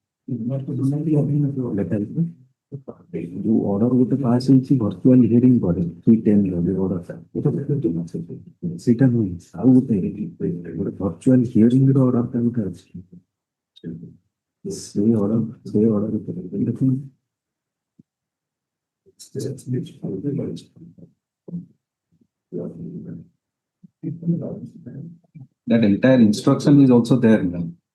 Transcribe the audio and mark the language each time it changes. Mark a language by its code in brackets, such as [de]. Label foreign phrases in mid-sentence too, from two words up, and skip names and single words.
[or] जो order ଗୋଟେ pass ହେଇଛି [en] virtual hearing [or] ପରେ 310 ର ଯୋଉ order ଟା ସେଇଟା ନୁହେଁ ଆଉ ଗୋଟେ [en] virtual hearing [or] ର order ଟା ଗୋଟେ ଅଛି ସେ order ଦେଖୁନ [en] that entire instruction is also there now.